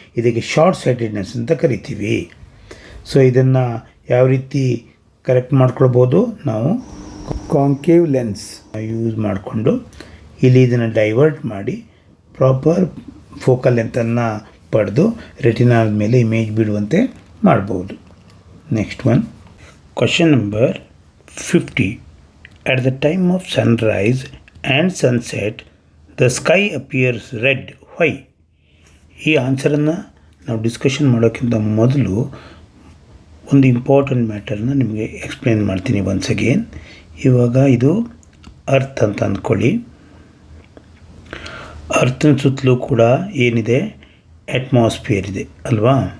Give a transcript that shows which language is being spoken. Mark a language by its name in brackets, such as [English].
[Kannada] ಇದಕ್ಕೆ short sightedness ಅಂತ ಕರಿತೀವಿ. ಸೊ ಇದನ್ನು ಯಾವ ರೀತಿ ಕರೆಕ್ಟ್ ಮಾಡ್ಕೊಳ್ಬೋದು, ನಾವು ಕಾನ್ಕೇವ್ ಲೆನ್ಸ್ ಯೂಸ್ ಮಾಡಿಕೊಂಡು ಇಲ್ಲಿ ಇದನ್ನು ಡೈವರ್ಟ್ ಮಾಡಿ ಪ್ರಾಪರ್ ಫೋಕಲ್ ಲೆಂತನ್ನು ಪಡೆದು ರೆಟಿನಾದ ಮೇಲೆ ಇಮೇಜ್ ಬಿಡುವಂತೆ ಮಾಡ್ಬೋದು. [English] Next one, question number 50. At the time of sunrise and sunset, the sky appears red. Why? [Kannada] ಈ ಆನ್ಸರನ್ನು ನಾವು ಡಿಸ್ಕಷನ್ ಮಾಡೋಕ್ಕಿಂತ ಮೊದಲು ಒಂದು ಇಂಪಾರ್ಟೆಂಟ್ ಮ್ಯಾಟರ್ನ ನಿಮಗೆ ಎಕ್ಸ್ಪ್ಲೇನ್ ಮಾಡ್ತೀನಿ ಒನ್ಸ್ ಅಗೇನ್. ಇವಾಗ ಇದು ಅರ್ತ್ ಅಂತ ಅಂದ್ಕೊಳ್ಳಿ. ಅರ್ಥನ ಸುತ್ತಲೂ ಕೂಡ ಏನಿದೆ, ಅಟ್ಮಾಸ್ಫಿಯರ್ ಇದೆ ಅಲ್ವಾ.